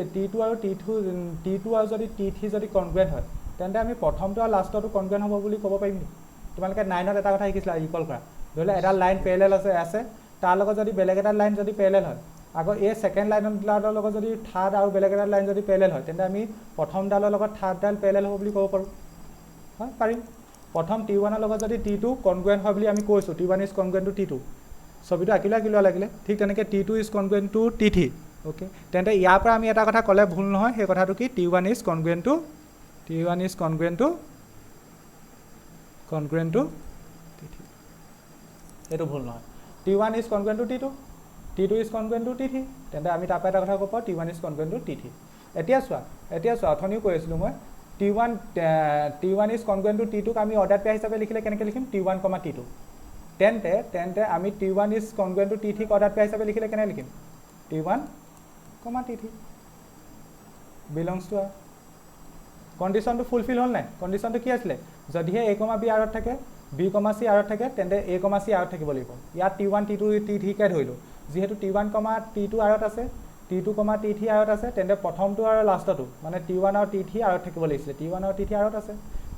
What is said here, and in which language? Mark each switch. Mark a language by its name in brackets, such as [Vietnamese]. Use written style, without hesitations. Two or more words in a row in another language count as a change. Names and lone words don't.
[Assamese] যদি t3 যদি কনগ্ৰুৱেন্ট হয় তেন্তে আমি প্ৰথমটো আৰু লাষ্টটো কনগ্ৰুৱেন্ট হ'ব বুলি ক'ব পাৰিম নি তোমালোকে 9ত এটা কথা শিকিছিলা ইকুৱেল কৰা ধৰিলে এটা [English] line parallel [Assamese] আছে তাৰ লগত যদি বেলেগ এটা লাইন যদি প্যাৰালেল হয় আগৰ এই [English] second lineৰ [Assamese] লগত যদি থাৰ্ড আৰু বেলেগ এটা লাইন যদি প্যাৰালেল হয় তেন্তে আমি প্ৰথম ডালৰ লগত থাৰ্ড ডাল প্যাৰালেল হ'ব বুলি ক'ব পাৰো হয় পাৰিম প্ৰথম t1 ৰ লগত যদি t2 কনগ্ৰুৱেন্ট হয় বুলি আমি কৈছো [English] t1 is congruent to t2 [Assamese] ছবিটো আকিলা লাগিলে ঠিক তেনেকে [English] t2 is congruent to t3 [Assamese] ওকে তেন্তে ইয়াৰ পৰা আমি এটা কথা ক'লে ভুল নহয় সেই কথাটো কি [English] t1 is congruent to [Assamese] t3 এটো ভুল নহয় [English] t1 is congruent to t2 t2 is congruent to t3 [Assamese] তেন্তে আমি তাৰ পৰা এটা কথা ক'ব পাৰো [English] t1 is congruent to t3 [Assamese] এতিয়া চোৱা অথনিও কৈ আছিলো মই t1 [English] is congruent to t2 [Assamese] আমি [English] order pair [Assamese] হিচাপে লিখিলে কেনেকৈ লিখিম t1, t2 তেন্তে আমি [English] t1 is congruent to t3 order pair [Assamese] হিচাপে লিখিলে কেনে লিখিম [English] t1, t3 belongs to r conditionটো fulfil [Assamese] হ'ল নাই কন্ডিশনটো কি আছিল যদিহে a, b আৰত থাকে b, c আৰত থাকে তেন্তে a, c আৰত থাকিব লাগিব ইয়াত t1, t2, t3 কে ধৰিলো যেহেতু t1, t2 আৰত আছে t2, t3 আৰত আছে তেন্তে প্ৰথমটো আৰু লাষ্টটো মানে t1 আৰু t3 আৰত থাকিব লাগিছিল t1 আৰু t3 আৰত আছে